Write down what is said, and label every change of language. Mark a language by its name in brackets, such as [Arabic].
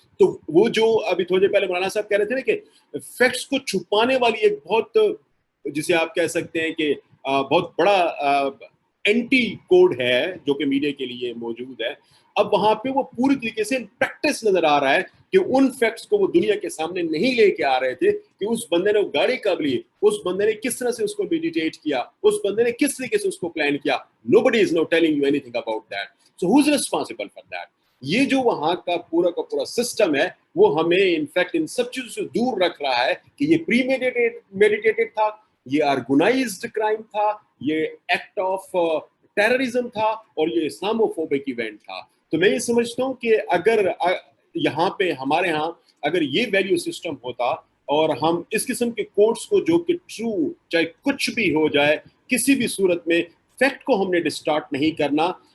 [Urdu] تو وہ جو ابھی تھوڑے پہلے مولانا صاحب کہہ رہے تھے نا کہ فیکٹس کو چھپانے والی ایک بہت, جسے آپ کہہ سکتے ہیں کہ بہت بڑا اینٹی کوڈ ہے جو کہ میڈیا کے لیے موجود ہے. اب وہاں پہ وہ پوری طریقے سے پریکٹس نظر آ رہا ہے کہ ان فیکٹس کو وہ دنیا کے سامنے نہیں لے کے آ رہے تھے کہ اس بندے نے گاڑی کب لی, اس بندے نے کس طرح سے اس کو میڈیٹیٹ کیا, اس بندے نے کس طریقے سے اس کو پلان کیا. [English] Nobody is now telling you anything about that. So who's responsible for that? [Urdu] یہ جو وہاں کا پورا سسٹم ہے وہ ہمیں انفیکٹ ان سب چیزوں سے دور رکھ رہا ہے کہ یہ پری میڈیٹیٹڈ تھا, یہ آرگنائزڈ کرائم تھا, یہ ایکٹ آف ٹیررزم تھا, اور یہ اسلاموفوبک ایونٹ تھا. تو میں یہ سمجھتا ہوں کہ اگر یہاں پہ ہمارے ہاں اگر یہ ویلیو سسٹم ہوتا اور ہم اس قسم کے کوڈز کو جو کہ ٹرو چاہے کچھ بھی ہو جائے کسی بھی صورت میں فیکٹ کو ہم نے ڈسٹارٹ نہیں کرنا.